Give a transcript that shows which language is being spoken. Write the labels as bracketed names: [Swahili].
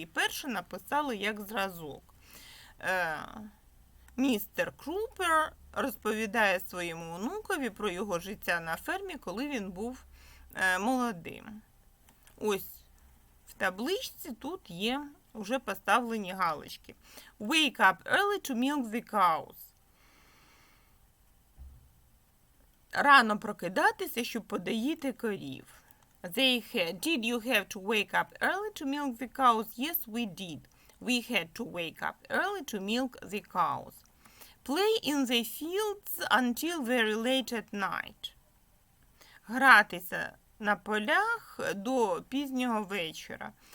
[Ukrainian] І перше написали як зразок. Містер Крупер розповідає своєму онукові про його життя на фермі, коли він був молодим. Ось в табличці тут є вже поставлені галочки. [English] Wake up early to milk the cows. [Ukrainian] Рано прокидатися, щоб подоїти корів. [English] Did you have to wake up early to milk the cows? Yes, we did. We had to wake up early to milk the cows. Play in the fields until very late at night. [Ukrainian] Гратися на полях до пізнього вечора.